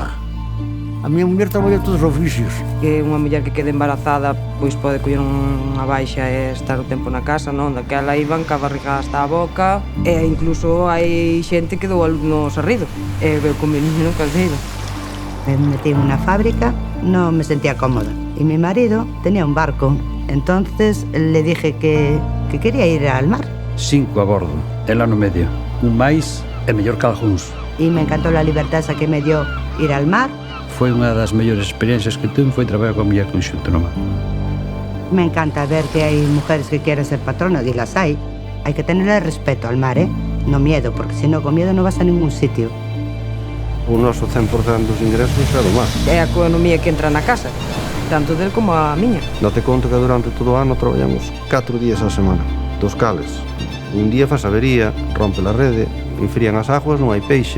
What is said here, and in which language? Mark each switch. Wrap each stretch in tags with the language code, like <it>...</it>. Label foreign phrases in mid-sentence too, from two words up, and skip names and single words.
<gl>A miña muller traballou todos os oficios. Que unha muller que quede embarazada pois pode coller unha baixa e estar o tempo na casa, non? Daquela iban ca barriga hasta a boca e incluso hai xente que dou no Sarrido e veu con</gl> <es>mi niño</es> <gl>no caldeiro.</gl> <es>Me metí en unha fábrica, non me sentía cómoda e mi marido tenía un barco. Entonces le dije que quería ir al mar.</es> <gl>5 a bordo, ela no medio. Un máis e mellor que algúns.</gl> <es>Y me encantó la libertad esa que me dio ir al mar.</es> <gl>Foi unha das mellores experiencias que tuve, foi traballar con a muller conxunto no mar.</gl> <es>Me encanta ver que hay mujeres que quieren ser patronas y las hay. Hay que tenerle respeto al mar, ¿eh? No miedo, porque si no, con miedo no vas a ningún sitio.</es> <gl>O noso 100% dos ingresos é do mar. É a economía que entra na casa, tanto del como a miña. Date conta que durante todo o ano traballamos 4 días á semana, dos cales. Un día faz avería, rompe a rede, enfrían as aguas, non hai peixe.</gl>